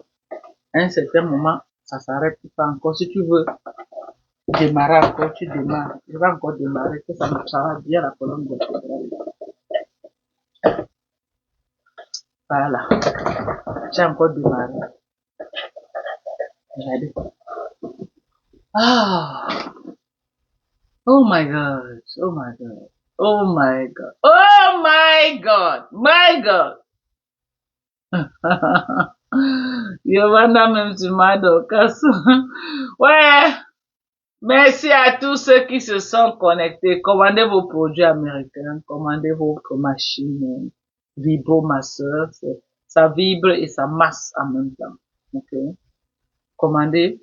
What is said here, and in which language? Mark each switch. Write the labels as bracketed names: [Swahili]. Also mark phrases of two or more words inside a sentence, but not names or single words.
[French] À un certain moment, ça s'arrête pas encore. Si tu veux démarrer encore, tu démarres. Je vais encore démarrer, que ça marchera bien la colonne vertébrale. Voilà. J'ai encore démarré. Regardez. [English] Ah. Oh my God. Oh my God. Oh my God. Oh my God. My God. [French] Yovanda même tu m'as d'occasion. Ouais. Merci à tous ceux qui se sont connectés. Commandez vos produits américains. Commandez votre machine. Vibromasseur. Ça vibre et ça masse en même temps. Ok. Commandez.